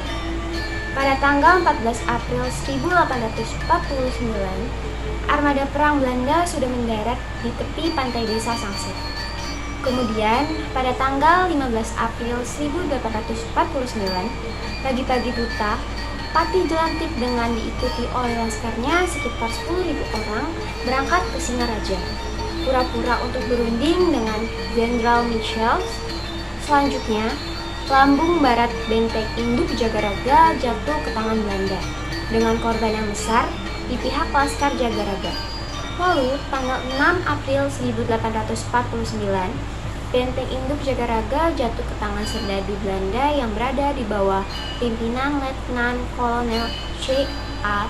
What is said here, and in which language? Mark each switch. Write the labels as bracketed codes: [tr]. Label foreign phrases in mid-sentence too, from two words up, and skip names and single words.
[id] Pada tanggal 14 April 1849, armada perang Belanda sudah mendarat di tepi pantai desa Sangsit. Kemudian, pada tanggal 15 April 1849, pagi-pagi buta, Patih Jelantik dengan diikuti oleh laskarnya sekitar 10.000 orang berangkat ke Singaraja, pura-pura untuk berunding dengan Jenderal Michels. Selanjutnya, lambung barat benteng induk Jagaraga jatuh ke tangan Belanda, dengan korban yang besar di pihak Laskar Jagaraga. Lalu, tanggal 6 April 1849, benteng induk Jagaraga jatuh ke tangan serdadu Belanda yang berada di bawah pimpinan Letnan Kolonel C.A.